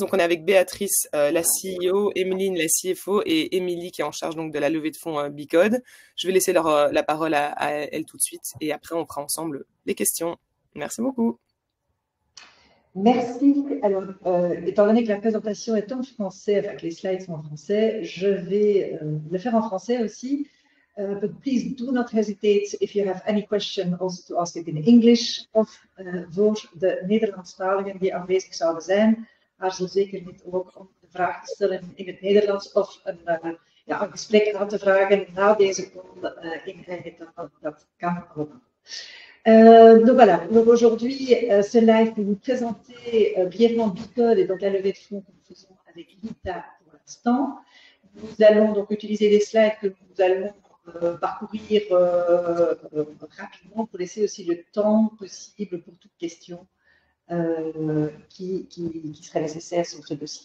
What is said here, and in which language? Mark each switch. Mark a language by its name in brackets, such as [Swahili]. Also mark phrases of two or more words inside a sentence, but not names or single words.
[French] Donc on est avec Béatrice, la CEO, Emeline, la CFO, et Émilie qui est en charge donc de la levée de fonds Bicode. Je vais laisser la parole à elle tout de suite et après on fera ensemble les questions. Merci beaucoup. Merci. Alors, étant donné que la présentation est en français, enfin que les slides sont en français, je vais le faire en français aussi. [English] But please do not hesitate if you have any question also to ask it in English. [Dutch] Of voor de Nederlandstaligen die aanwezig zouden zijn, aarzel zeker niet ook om de vraag te stellen in het Nederlands of een gesprek aan te vragen na deze call in eigen taal. Dat kan allemaal. [French] Donc voilà, donc aujourd'hui, ce live pour vous présenter brièvement Bicode et donc la levée de fonds que nous faisons avec l'ITA pour l'instant. Nous allons donc utiliser des slides que nous allons parcourir rapidement pour laisser aussi le temps possible pour toute question qui serait nécessaire sur ce dossier.